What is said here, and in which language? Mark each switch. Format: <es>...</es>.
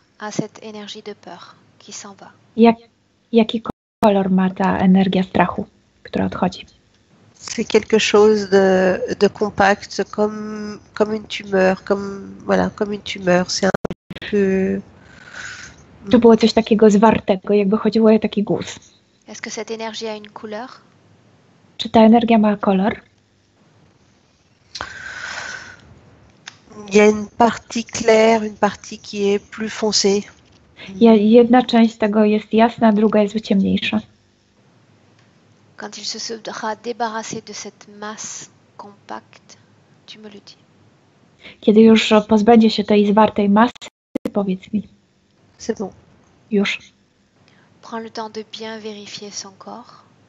<fr>a cette énergie de peur qui s'en va?</fr> <pl>Jaki kolor ma ta energia strachu, która odchodzi?</pl> <fr>C'est quelque chose de compact, comme une tumeur, comme une tumeur. C'est un peu...</fr> <pl>To było coś takiego zwartego, jakby chodziło o taki guz.</pl> <fr>Est-ce que cette énergie a une couleur?</fr> <pl>Czy ta energia ma kolor?</pl> <fr>Il y a une partie claire, une partie qui est plus foncée.</fr> <pl>Jedna część tego jest jasna, druga jest ciemniejsza.</pl> <fr>Quand il se sera débarrassé de cette masse compacte, tu me le dis.</fr> <pl>Kiedy już pozbędzie się tej zwartej masy, powiedz mi.</pl> <fr>C'est bon.</fr> <pl>Już.</pl> <fr>Prends le temps de bien vérifier son corps.</fr>